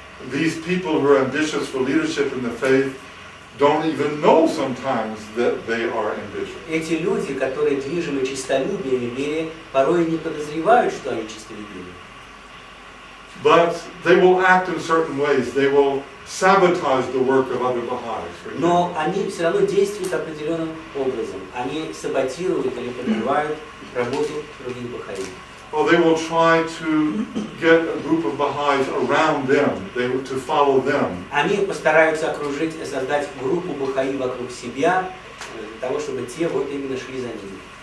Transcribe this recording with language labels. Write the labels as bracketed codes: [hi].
[en] these people who are ambitious for leadership in the faith don't even know sometimes that they are ambitious. [ru] Эти люди, которые движимы честолюбием в вере, порой не подозревают, что они честолюбивы. [en] But they will act in certain ways. They will sabotage the work of other Baha'is. [ru] Но они все равно действуют определенным образом. Они саботируют или подрывают работу других бахаи. [en] Well, they will try to get a group of Baha'is around them, to follow them. [ru] Они постараются окружить, создать группу бахаи вокруг себя, для того, чтобы те вот именно шли за ними.